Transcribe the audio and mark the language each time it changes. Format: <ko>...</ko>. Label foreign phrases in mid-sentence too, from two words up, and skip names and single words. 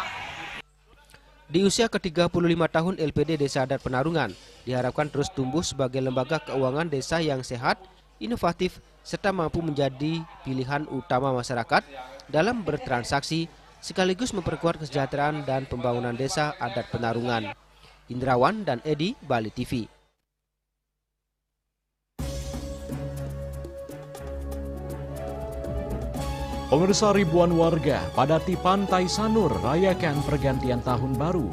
<id>Di usia ke-35 tahun LPD Desa Adat Penarungan diharapkan terus tumbuh sebagai lembaga keuangan desa yang sehat, inovatif, serta mampu menjadi pilihan utama masyarakat dalam bertransaksi sekaligus memperkuat kesejahteraan dan pembangunan Desa Adat Penarungan. Indrawan dan Edi, Bali TV. Pemirsa, ribuan warga padati Pantai Sanur rayakan pergantian tahun baru.</id>